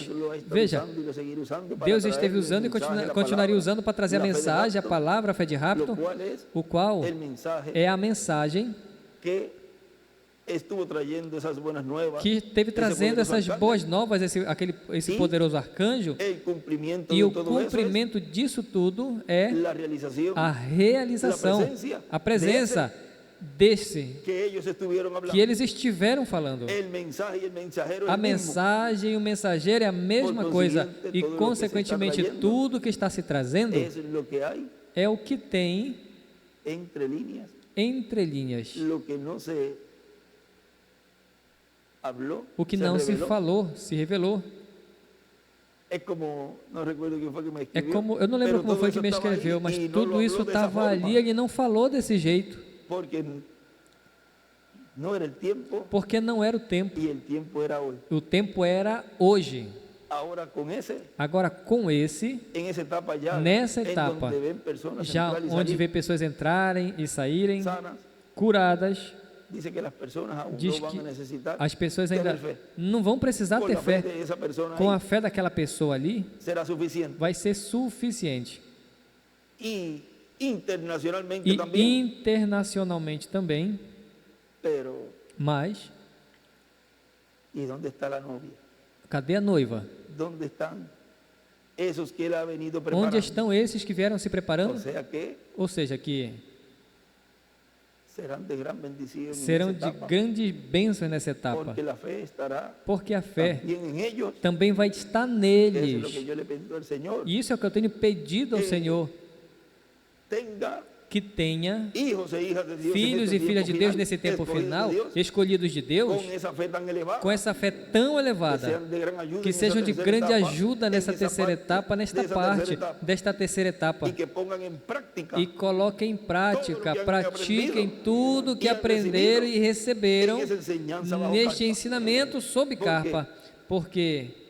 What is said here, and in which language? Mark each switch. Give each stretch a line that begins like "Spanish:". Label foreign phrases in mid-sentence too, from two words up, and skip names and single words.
Spanish: Deus lo está
Portuguese: veja,
Spanish: usando y lo seguirá usando para
Portuguese: Deus
Spanish: traer
Portuguese: esteve
Spanish: el
Portuguese: usando e
Spanish: mensaje, la
Portuguese: continuaria
Spanish: palabra,
Portuguese: usando para trazer a
Spanish: la fe de
Portuguese: mensagem, a
Spanish: rapto,
Portuguese: palavra, a fé de
Spanish: lo
Portuguese: rapto,
Spanish: cual es
Portuguese: o qual
Spanish: el mensaje
Portuguese: é a mensagem
Spanish: que estuvo trayendo esas buenas nuevas,
Portuguese: que esteve
Spanish: ese
Portuguese: trazendo
Spanish: poderoso
Portuguese: essas
Spanish: alcance,
Portuguese: boas novas, esse E poderoso arcanjo,
Spanish: el cumplimiento
Portuguese: e
Spanish: de
Portuguese: o
Spanish: todo eso es
Portuguese: cumprimento disso tudo é
Spanish: la realización
Portuguese: a realização, a presença desse
Spanish: que ellos estuvieron hablando.
Portuguese: que eles estiveram falando.
Spanish: El mensaje y el mensajero es
Portuguese: A
Spanish: el mismo.
Portuguese: mensagem e o mensageiro é a mesma
Spanish: Por
Portuguese: coisa,
Spanish: consiguiente,
Portuguese: e
Spanish: todo lo que se
Portuguese: consequentemente
Spanish: está trayendo
Portuguese: tudo que está se trazendo
Spanish: Es lo que hay
Portuguese: é o que tem
Spanish: entre líneas,
Portuguese: entre linhas,
Spanish: lo que no se habló,
Portuguese: o que não se
Spanish: reveló.
Portuguese: falou, se revelou.
Spanish: Es como, no recuerdo quién fue que me
Portuguese: É
Spanish: escribió,
Portuguese: como, eu não lembro
Spanish: pero
Portuguese: como
Spanish: todo
Portuguese: foi
Spanish: eso
Portuguese: que me
Spanish: estaba ahí
Portuguese: escreveu, mas
Spanish: y no lo
Portuguese: tudo
Spanish: habló
Portuguese: isso
Spanish: de esa
Portuguese: estava
Spanish: forma,
Portuguese: ali, ele não falou desse jeito,
Spanish: porque no era el tiempo
Portuguese: porque não era o tempo.
Spanish: y el tiempo era hoy.
Portuguese: O tempo era hoje.
Spanish: Ahora con ese,
Portuguese: Agora com esse,
Spanish: en esa etapa ya,
Portuguese: nessa
Spanish: en
Portuguese: etapa,
Spanish: donde ven personas
Portuguese: já
Spanish: entrar y
Portuguese: onde
Spanish: salir
Portuguese: vê pessoas entrarem e saírem
Spanish: sanas, curadas, dice que las personas aún
Portuguese: diz
Spanish: no van
Portuguese: que
Spanish: a necesitar
Portuguese: as pessoas
Spanish: tener
Portuguese: ainda
Spanish: fe.
Portuguese: não vão precisar
Spanish: Con
Portuguese: ter
Spanish: la fe
Portuguese: fé.
Spanish: de esa persona
Portuguese: Com
Spanish: ahí
Portuguese: a fé daquela pessoa ali,
Spanish: será suficiente.
Portuguese: vai ser suficiente.
Spanish: Y internacionalmente
Portuguese: E
Spanish: también,
Portuguese: internacionalmente também,
Spanish: pero
Portuguese: mas
Spanish: ¿y dónde está la novia?
Portuguese: cadê a noiva?
Spanish: ¿Dónde están esos que él ha venido
Portuguese: Onde
Spanish: preparando?
Portuguese: estão esses que vieram se preparando?
Spanish: O sea que
Portuguese: Ou seja, que serão de grandes bênçãos nessa etapa, porque a fé também vai estar neles. E isso é o que eu tenho pedido ao Senhor, que tenha filhos e filhas de Deus nesse tempo final, escolhidos de Deus, com essa fé tão elevada, que sejam de grande ajuda nessa terceira etapa, nesta parte desta terceira etapa, e coloquem em prática, pratiquem tudo que aprenderam e receberam neste ensinamento sob Carpa, porque